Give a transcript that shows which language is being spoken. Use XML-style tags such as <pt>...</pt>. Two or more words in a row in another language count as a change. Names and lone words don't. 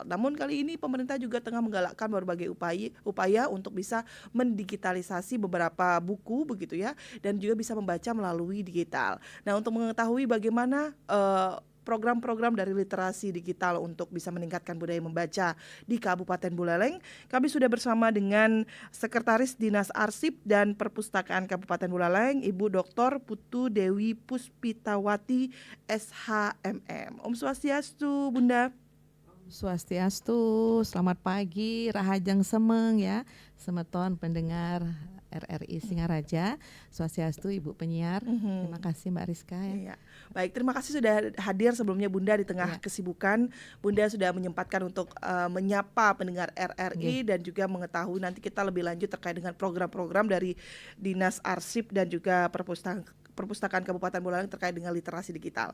<id>Namun kali ini pemerintah juga tengah menggalakkan berbagai upaya untuk bisa mendigitalisasi beberapa buku begitu ya, dan juga bisa membaca melalui digital. Nah, untuk mengetahui bagaimana program-program dari literasi digital untuk bisa meningkatkan budaya membaca di Kabupaten Buleleng, kami sudah bersama dengan Sekretaris Dinas Arsip dan Perpustakaan Kabupaten Buleleng, Ibu Dr. Putu Dewi Puspitawati SHMM.</id> <ban>Om Swastiastu, Bunda.</ban> <id>Swastiastu, selamat pagi,</id> <ban>Rahajang Semeng</ban> <id>ya, semeton pendengar RRI Singaraja, Swastiastu Ibu penyiar. Terima kasih Mbak Rizka ya. Iya. Baik, terima kasih sudah hadir sebelumnya Bunda di tengah kesibukan. Bunda sudah menyempatkan untuk menyapa pendengar RRI dan juga mengetahui nanti kita lebih lanjut terkait dengan program-program dari Dinas Arsip dan juga Perpustakaan Kabupaten Buleleng terkait dengan literasi digital.</id>